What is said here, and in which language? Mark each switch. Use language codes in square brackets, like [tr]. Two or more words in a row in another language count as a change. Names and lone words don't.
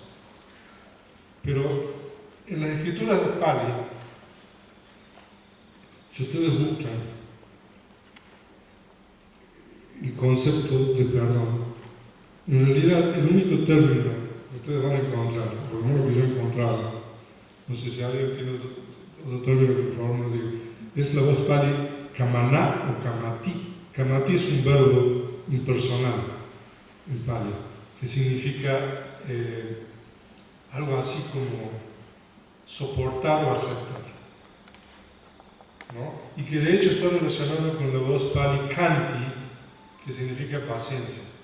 [es] Pero en las escrituras de Pali, si ustedes buscan el concepto de perdón, en realidad el único término que ustedes van a encontrar, por lo menos que yo he encontrado, no sé si alguien tiene otro término que por favor nos diga, es la voz Pali kamana o kamati. Kamati es un verbo impersonal en Pali, que significa algo así como soportar o aceptar, ¿no? Y que de hecho está relacionado con la voz Pali kanti, que significa paciencia.